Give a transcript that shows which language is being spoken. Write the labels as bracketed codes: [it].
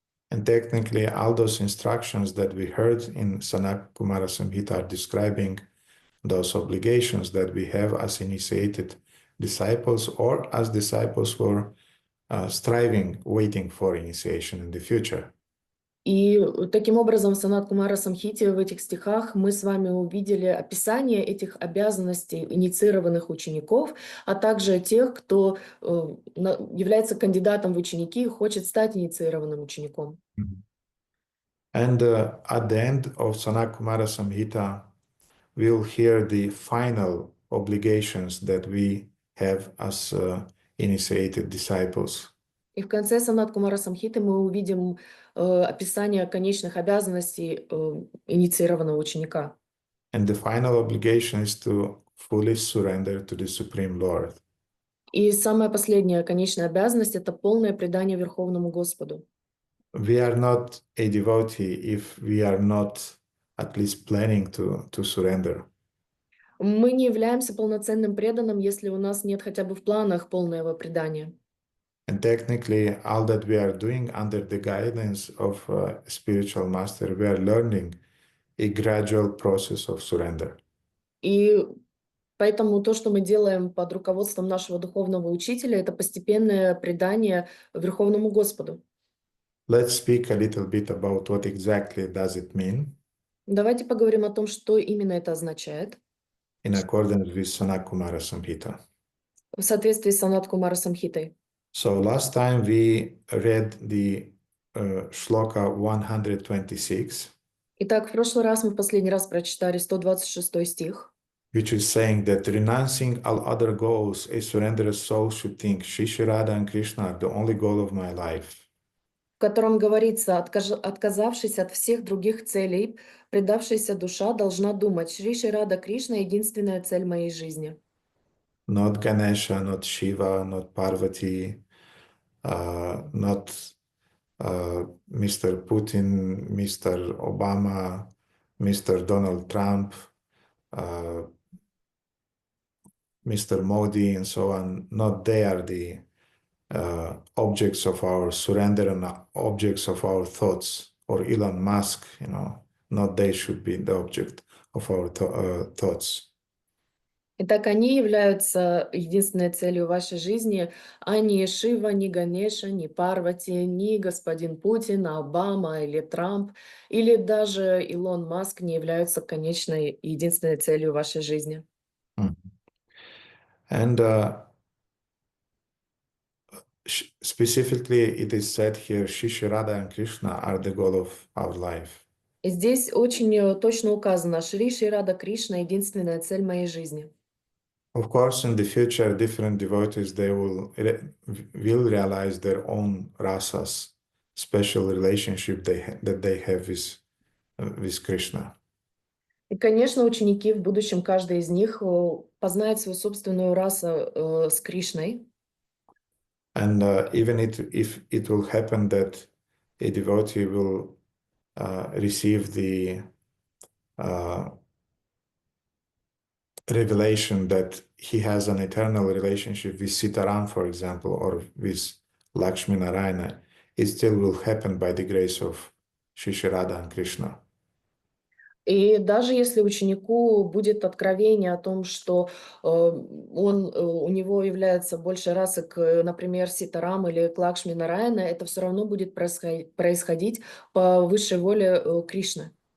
[en] And technically, all those instructions that we heard in Sanat Kumara Samhita are describing those obligations that we have as initiated disciples or as disciples who are striving, waiting for initiation in the future. [ru] И таким образом в Санат Кумара Самхите в этих стихах мы с вами увидели описание этих обязанностей инициированных учеников, а также тех, кто является кандидатом в ученики и хочет стать инициированным учеником. [en] And at the end of Sanat Kumara Samhita, we'll hear the final obligations that we have as initiated disciples. [ru] И в конце Санат Кумара Самхиты мы увидим описание конечных обязанностей инициированного ученика. [en] And the final obligation is to fully surrender to the Supreme Lord. [ru] И самая последняя конечная обязанность — это полное предание Верховному Господу. [en] We are not a devotee if we are not at least planning to surrender. [ru] Мы не являемся полноценным преданным, если у нас нет хотя бы в планах полного предания. [en] And technically, all that we are doing under the guidance of a spiritual master, we are learning a gradual process of surrender. [ru] И поэтому то, что мы делаем под руководством нашего духовного учителя, это постепенное предание Верховному Господу. [en] Let's speak a little bit about what exactly does it mean [ru] Давайте поговорим о том, что именно это означает [en] in accordance with Sanat Kumara Samhita. [ru] в соответствии с Санат Кумара Самхитой. [en] So last time we read the shloka 126, [ru] Итак, в прошлый раз мы в последний раз прочитали 126 стих, [en] which is saying that renouncing all other goals, a surrendered soul should think, Shri Shri Radha and Krishna are the only goal of my life. [ru] в котором говорится: отказавшись от всех других целей, предавшаяся душа должна думать: Шри Шри Рада Кришна — единственная цель моей жизни. [en] Not Ganesha, not Shiva, not Parvati, not Mr. Putin, Mr. Obama, Mr. Donald Trump, Mr. Modi, and so on. Not they are the objects of our surrender and objects of our thoughts, or Elon Musk, not they should be the object of our thoughts. [ru] Итак, они являются единственной целью вашей жизни, а не Шива, ни Ганеша, ни Парвати, ни господин Путин, Обама или Трамп, или даже Илон Маск не являются конечной и единственной целью вашей жизни. [en] And specifically, it is said here, Shri Radha and Krishna are the goal of our life. [ru] И здесь очень точно указано: Шри Шри Рада Кришна — единственная цель моей жизни. [en] Of course, in the future, different devotees, they will realize their own rasas, special relationship that they have with Krishna. [ru] И, конечно, ученики в будущем, каждый из них познает свою собственную расу с Кришной. [en] And even if it will happen that a devotee will receive the revelation that he has an eternal relationship with Sitaram, for example, or with Lakshmi Narayana, it still will happen by the grace of Shri Radha and Krishna. [ru] И даже если ученику будет откровение о том, что у него является больше расы к, например, Ситарам или к Лакшми Нараяна, это все равно будет происходить по высшей воле Кришны.